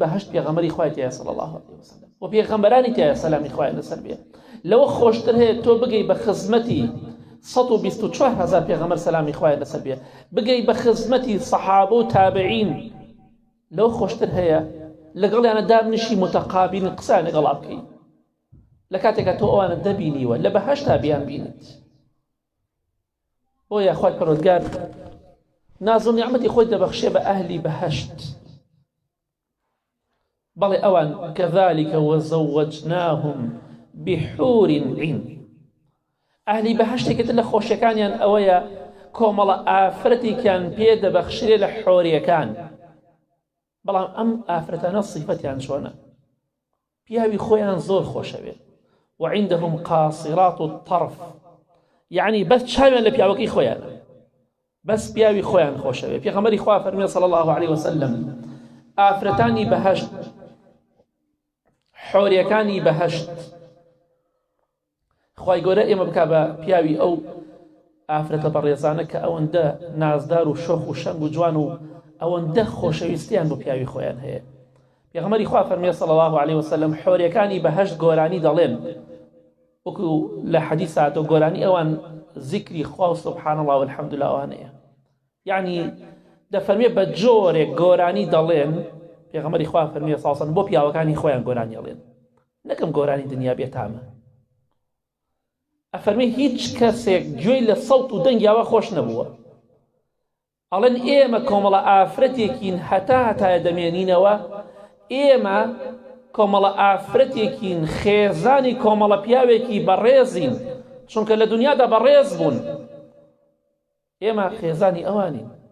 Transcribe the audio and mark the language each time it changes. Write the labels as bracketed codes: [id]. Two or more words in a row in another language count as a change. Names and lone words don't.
[ckb] بەهەشت پێغەمبەری خوای تایە [ar] صلی الله علیه وسلم [ckb] و پێغەمبەرانی تایە سەلامی خوای لەسەر بێ لەوە خۆشتر هەیە تۆ بگەی بە خزمەتی 124,000 پێغەمبەر سەلامی خوای لەسەر بێ بگەی بە خزمەتی سەحابە و تابعین لەوە خۆشتر هەیە لەگەڵیانە دابنیشی متەقابل قسەیان لەگەڵا بکەی لە کاتێکە تۆ ئەوانە دەبینیوە لە بەهەشتا بیان بینیت بۆیە خوای پەروەردگار ناز و نیعمەتی خۆی دەبەخشێ بە ئەهلی بەهەشت بەڵێ ئەوان [ar] كذلك وزوجناهم بحور عين [ckb] ئەهلی بەهەشتێکتر لە خۆشیەکانیان ئەوەیە کۆمەڵە ئافرەتێکیان پێ دەبەخشرێ لە حۆریەکان بەڵام ئەم ئافرەتانە صیفەتیان چۆنە پیاوی خۆیان زۆر خۆشەوێ [ar] وعندهم قاصرات الطرف [ckb] يعني بس چاویان لە پیاوەکەی خۆیانە بەس پیاوی خۆیان خۆشەوێ پێغەمبەری خوا فەرمێ [ar] صلی الله عليه وسلم [ckb] ئافرەتانی بەهەشت حۆریەکانی بەهەشت خوای گەورە ئێمە بکا بە پیاوی ئەو ئافرەتە بەڕێزانە کە ئەوەندە نازدار و شۆخ و شەنگ و جوان و ئەوەندە خۆشەویستیان بۆ پیاوی خۆیان هەیە پێغەمبەری خوا فەرمێ [ar] صلی الله عليه وسلم [ckb] حۆریەکانی بەهەشت گۆرانی دەڵێن وەکو لە حەدیث هاتۆ گۆرانی ئەوان ذیکری خوا و [ar] سبحان الله والحمد لله [ckb] ئەوانەیە یعنی دەفەرمێ بە جۆرێک گۆرانی دەڵێن پێغەمبەری خوا فەرمێ ساسن بۆ پیاوەکانی خۆیان گۆرانی دەڵێن نەکەم گۆرانی دنیا بێتامە ئەفەرمێ هیچ کەسێک گوێی لە سەوت و دەنگیاوە خۆش نەبووە ئەڵێن ئێمە کۆمەڵە ئافرەتێکین هەتایە دەمێنینەوە ئێمە کۆمەڵە ئافرەتێکین خێزانی کۆمەڵە پیاوێکی بەڕێزین چونکە لە دنیادا بەڕێز بوون ئێمە خێزانی ئەوانین